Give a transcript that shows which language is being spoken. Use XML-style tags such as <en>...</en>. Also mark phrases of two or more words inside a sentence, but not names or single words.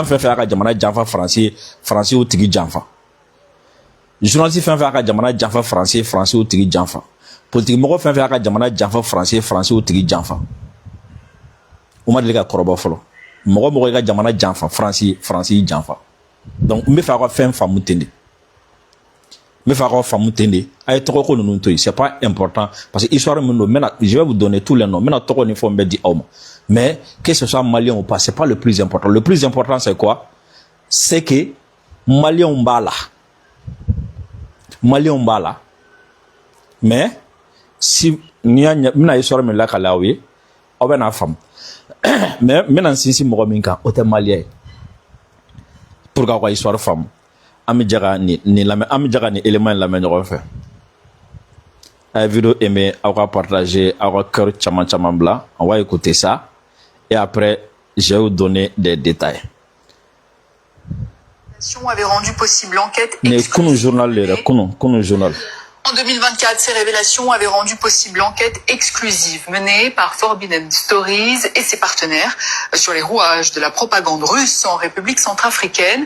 <bm>fɛn fɛn y'a ka jamana janfa Faransi ye Faransi y'o tigi janfa journaliste fɛn fɛn y'a ka jamana janfa Faransi ye Faransi y'o tigi janfa politique mɔgɔ fɛn fɛn y'a ka jamana janfa Faransi ye Faransi y'o tigi janfa o ma deli ka kɔrɔbɔ fɔlɔ mɔgɔ y'i ka jamana janfa Faransi ye Faransi y'i janfa donc n bɛ fɛ aw ka fɛn faamu ten de n bɛ fɛ aw ka faamu ten de a ye tɔgɔ ko ninnu to yen</bm> <fr>c'est pas important parce que histoire</fr> <bm>min don</bm> <fr>je vais vous donner tous les noms</fr> <bm>n bɛna tɔgɔ ni fɛnw bɛɛ di aw ma</bm> <fr>mais que ce soit malien ou pas c'est pas le plus important c'est quoi c'est que malien</fr> <bm>b'a la</bm> <fr>mais si</fr> <bm>n'i y'a ɲɛ n bɛna histoire min lakale aw ye aw bɛ n'a faamu mais n bɛna n sinsin mɔgɔ min kan o tɛ malien ye</bm> <fr>pour que</fr> <bm>aw ka histoire faamu an bɛ jɛ ka nin lamɛn an bɛ jɛ ka nin élément in lamɛn ɲɔgɔn fɛ a ye</bm> <fr>vidéo aimé</fr> <bm>aw ka partager aw ka cœur caman bila</bm> <fr>on va écouter ça et après je vais vous donner des détails. Avait rendu possible l'enquête journal. En 2024, ces révélations avaient rendu possible l'enquête exclusive menée par Forbidden Stories et ses partenaires sur les rouages de la propagande russe en République centrafricaine.</fr>